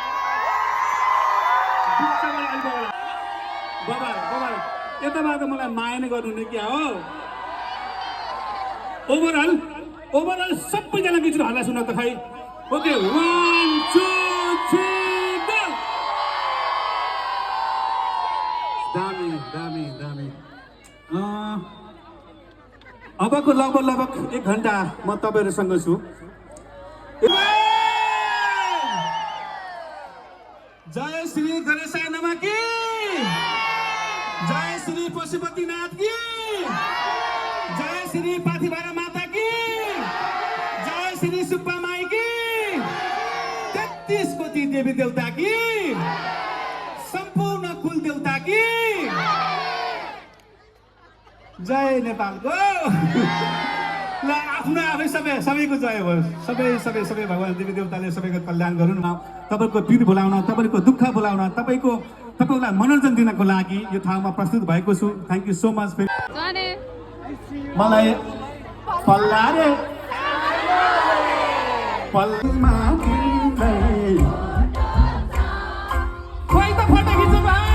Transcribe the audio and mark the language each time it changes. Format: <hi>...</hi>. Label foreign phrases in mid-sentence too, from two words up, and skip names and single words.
<ne>बिचबाट अलिक बबाल यताबाट मलाई माया नै गर्नु नि क्या हो ओभरअल सबैजना बिचमा हल्ला सुन त खै</ne> <en>OK 1 2 3 go</en> <ne>दामी अबको लगभग 1 घण्टा म तपाईहरुसँग छु जय श्री गणेशाय नमः की जय श्री पशुपतिनाथ की जय श्री पाथिभारा माता की जय श्री सुब्बा माई की 33 कोटी देवी देवता की सम्पूर्ण कुल देवता की जय नेपालको ल आफ्नो आफै सबैको जय होस् सबै भगवान देवी देवताले सबैको कल्याण गरून् तपाईँको पीर भुलाउन तपाईँको दुःख भुलाउन तपाईँलाई मनोरञ्जन दिनको लागि यो ठाउँमा प्रस्तुत भएको छु</ne> <en>thank you so much</en> <ne>जाने मलाई पल्ला रे पल्मा तिमीलाई खोइ त फोटो खिच्नु बा</ne>